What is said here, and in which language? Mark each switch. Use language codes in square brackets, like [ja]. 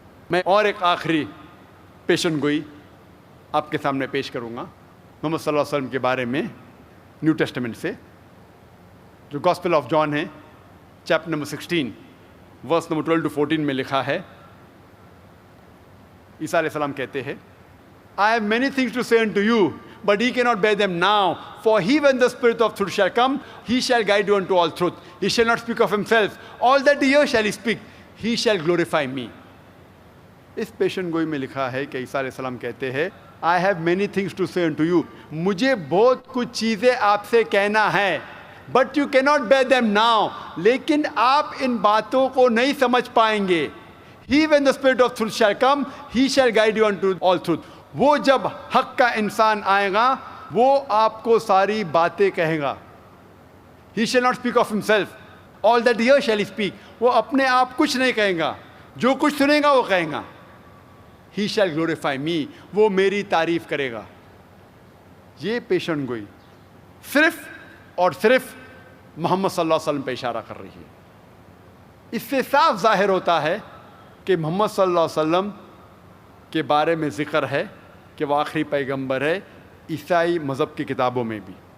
[ur] میں اور ایک آخری پیشن گوئی آپ کے سامنے پیش کروں گا محمد صلی اللہ علیہ وسلم کے بارے میں نیو ٹیسٹمنٹ سے، جو گاسپل آف جان ہے chapter number 16 verse number 12 to 14 میں لکھا ہے۔ عیسیٰ علیہ السلام کہتے ہیں [en] I have many things to say unto you, but ye cannot bear them now. For he, when the Spirit of truth shall come, he shall guide you unto all truth. He shall not speak of himself. All that he hears shall he speak. He shall glorify me. [ur] اس پیشن گوئی میں لکھا ہے کہ عیسیٰ علیہ السلام کہتے ہیں [en] I have many things to say unto you. [ur] مجھے بہت کچھ چیزیں آپ سے کہنا ہے. [en] But you cannot bear them now. [ur] لیکن آپ ان باتوں کو نہیں سمجھ پائیں گے. [en] He, when the Spirit of truth shall come, he shall guide you unto all truth. [ur] وہ جب حق کا انسان آئے گا وہ آپ کو ساری باتیں کہے گا. [en] He shall not speak of himself. All that he hears shall he speak. [ur] وہ اپنے آپ کچھ نہیں کہیں گا, جو کچھ سنے گا وہ کہیں گا. [en] He shall glorify me. [ur] وہ میری تعریف کرے گا. یہ پیشن گوئی صرف اور صرف محمد صلی اللہ علیہ وسلم پہ اشارہ کر رہی ہے۔ اس سے صاف ظاہر ہوتا ہے کہ محمد صلی اللہ علیہ وسلم کے بارے میں ذکر ہے کہ وہ آخری پیغمبر ہے، عیسائی مذہب کی کتابوں میں بھی۔